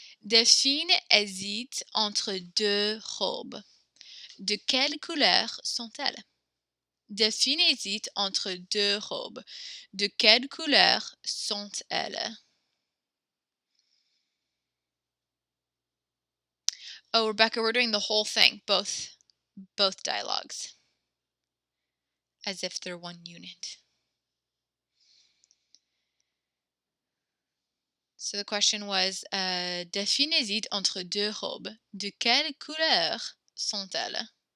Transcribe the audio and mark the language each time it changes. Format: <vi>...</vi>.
<fr>Delphine hésite entre deux robes. De quelle couleur sont-elles? Delphine hésite entre deux robes. De quelle couleur sont-elles?</fr> <en>Oh, Rebecca, we're doing the whole thing, both dialogues, as if they're one unit. So the question was,</en> <fr>définissez entre deux robes. De quelle couleur sont-elles?</fr>